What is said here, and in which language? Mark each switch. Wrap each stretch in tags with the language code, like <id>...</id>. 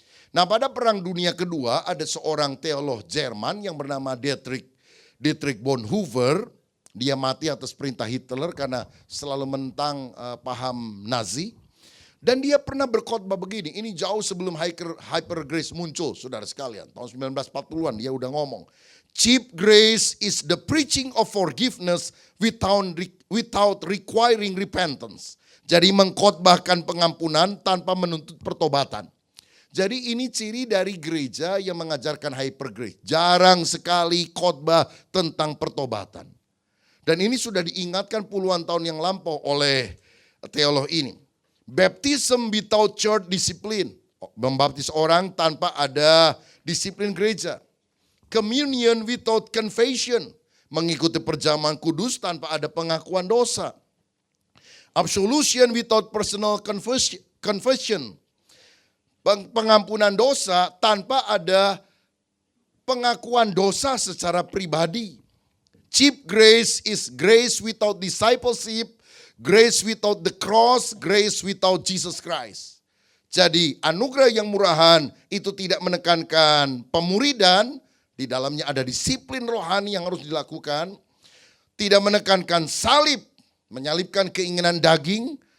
<id>Nah, pada Perang Dunia Kedua ada seorang teolog Jerman yang bernama Dietrich Bonhoeffer. Dia mati atas perintah Hitler karena selalu menentang paham Nazi. Dan dia pernah berkhotbah begini, ini jauh sebelum Hyper Grace muncul, saudara sekalian. Tahun 1940-an dia udah ngomong.</id> <en>Cheap grace is the preaching of forgiveness without requiring repentance.</en> <id>Jadi mengkhotbahkan pengampunan tanpa menuntut pertobatan. Jadi ini ciri dari gereja yang mengajarkan hyper grace. Jarang sekali khotbah tentang pertobatan. Dan ini sudah diingatkan puluhan tahun yang lampau oleh teolog ini.</id> <en>Baptism without church discipline.</en> <id>Membaptis orang tanpa ada disiplin gereja.</id> <en>Communion without confession.</en> <id>Mengikuti perjamuan kudus tanpa ada pengakuan dosa.</id> <en>Absolution without personal confession.</en> <id>Pengampunan dosa tanpa ada pengakuan dosa secara pribadi.</id> <en>Cheap grace is grace without discipleship. Grace without the cross, grace without Jesus Christ.</en> <id>Jadi anugerah yang murahan itu tidak menekankan pemuridan, di dalamnya ada disiplin rohani yang harus dilakukan. Tidak menekankan salib, menyalibkan keinginan daging.</id>